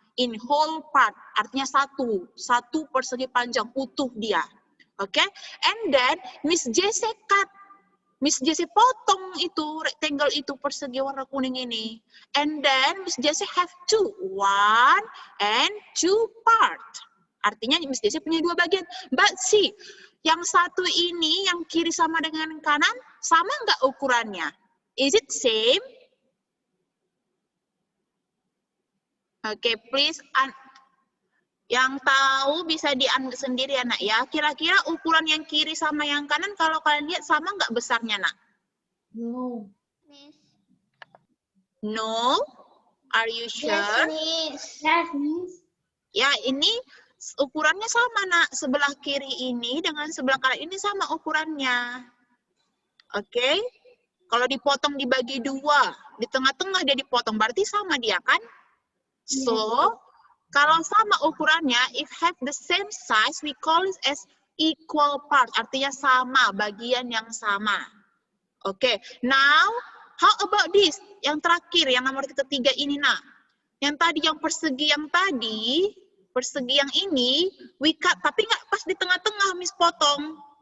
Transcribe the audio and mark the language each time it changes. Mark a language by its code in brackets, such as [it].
[en] In whole part, [id] artinya satu persegi panjang, utuh dia. Oke, [en] and then Miss Jesse cut. [id] Miss Jesse potong itu rectangle itu persegi warna kuning ini. [en] And then Miss Jesse have two, 1 and 2 part. [id] Artinya Miss Jesse punya 2 bagian. [en] But see, [id] yang satu ini yang kiri sama dengan kanan, sama nggak ukurannya? [en] Is it same? [id] Oke, please. Yang tahu bisa diambil sendiri ya, Nak, ya. Kira-kira ukuran yang kiri sama yang kanan, kalau kalian lihat sama nggak besarnya, Nak? [en] No. Miss. No? Are you sure? Yes, Miss. Yes, Miss. [id] Ya, ini ukurannya sama, Nak. Sebelah kiri ini dengan sebelah kanan ini sama ukurannya. Oke? Kalau dipotong dibagi 2, di tengah-tengah dia dipotong, berarti sama dia, kan? [en] So, [id] kalau sama ukurannya, [en] if have the same size, we call it as equal part. [id] Artinya sama, bagian yang sama. Oke, [en] now, how about this? [id] Yang terakhir, yang nomor ketiga ini, Nak. Yang tadi, yang persegi yang tadi, persegi yang ini, [en] we cut, [id] tapi nggak pas di tengah-tengah, Miss potong.